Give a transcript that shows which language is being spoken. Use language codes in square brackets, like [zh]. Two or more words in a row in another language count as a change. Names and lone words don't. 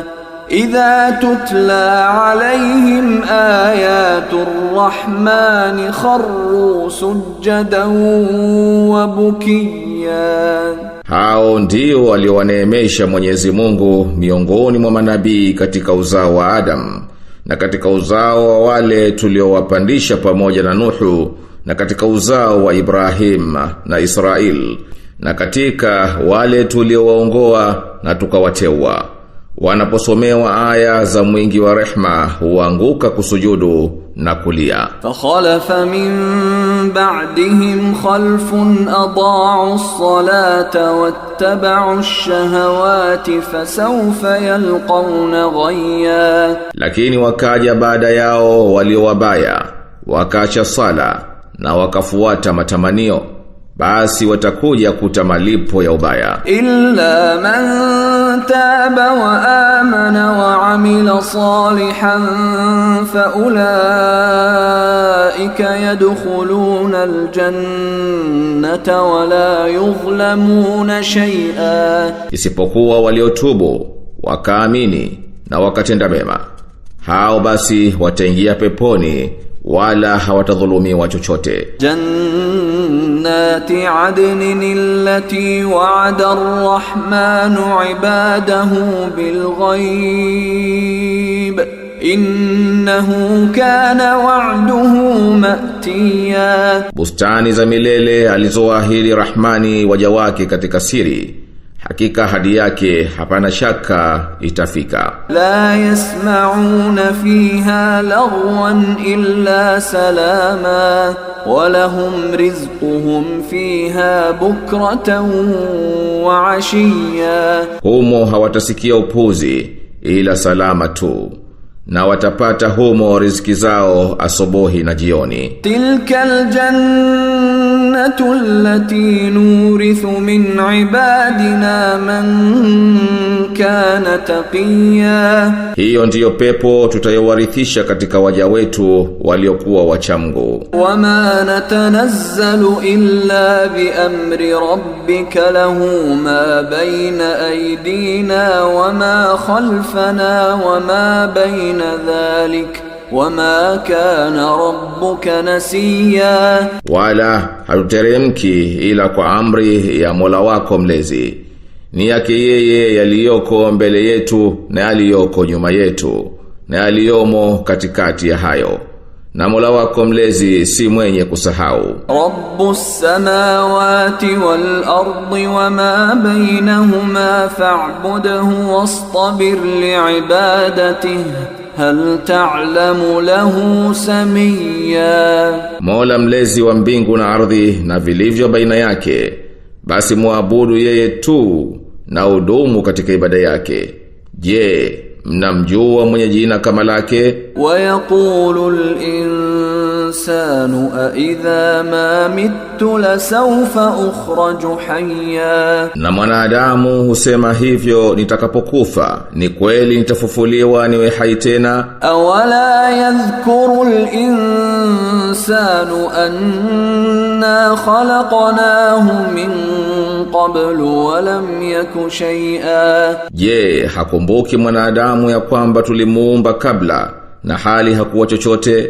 [ar] إذا تتلى عليهم آيات الرحمن خروا سجدا وبكيا. [sw] Hao ndio waliowaneemesha Mwenyezi Mungu miongoni mwa manabii katika uzao wa Adam na katika uzao wa wale tuliowapandisha pamoja na Nuhu na katika uzao wa Ibrahim na Israel na katika wale tuliowaongoa na tukawateua. Wanaposomewa aya za mwingi wa rehma huanguka kusujudu na kulia. [ar] فخلف من بعدهم خلف أضاعوا الصلاة واتبعوا الشهوات فسوف يلقون غيا. [sw] Lakini wakaja baada yao walio wabaya, wakaacha sala na wakafuata matamanio, basi watakuja kuta malipo ya ubaya. [ar] إلا من تاب وآمن وعمل صالحا فأولئك يدخلون الجنة ولا يظلمون شيئا. [sw] Isipokuwa waliotubu, wakaamini na wakatenda mema, hao basi wataingia peponi wala hawatadhulumiwa chochote. [ar] جنات عدن التي وعد الرحمن عباده بالغيب إنه كان وعده مأتيا. [sw] Bustani za milele alizoahidi Rahmani waja wake katika siri, hakika hadi yake hapana shaka itafika. [ar] لا يسمعون فيها لغوا إلا سلاما ولهم رزقهم فيها بكرة وعشيا. [sw] Humo hawatasikia upuzi ila salama tu, na watapata humo riziki zao asubuhi na jioni. [ar] تلك الجنة التي نورث من عبادنا من كان تقيا. [sw] Hiyo ndiyo pepo tutayowarithisha katika waja wetu waliokuwa wachamgu. [ar] وما نتنزل إلا بأمر ربك له ما بين أيدينا وما خلفنا وما بين ذلك وما كان ربك نسيا. [sw] Wala hatuteremki ila kwa amri ya Mola wako mlezi. Ni yake yeye yaliyoko mbele yetu na yaliyoko nyuma yetu na yaliyomo katikati ya hayo. Na Mola wako mlezi si mwenye kusahau. [ar] رب السماوات والأرض وما بينهما فاعبده واصطبر لعبادته هل تعلم له سميا. [sw] Mola mlezi wa mbingu na ardhi na vilivyo baina yake, basi muabudu yeye tu na udumu katika ibada yake. Je, mnamjua mwenye jina kama lake? [ar] ويقول الإنسان أإذا ما مت لسوف أخرج حيا. [sw] Na mwanadamu husema hivyo, nitakapokufa ni kweli nitafufuliwa niwe hai tena. [ar] أولا يذكر الإنسان أنا خلقناه من قبل ولم يك شيئا. [sw] Je, hakumbuki mwanadamu ya kwamba tulimuumba kabla na hali hakuwa chochote?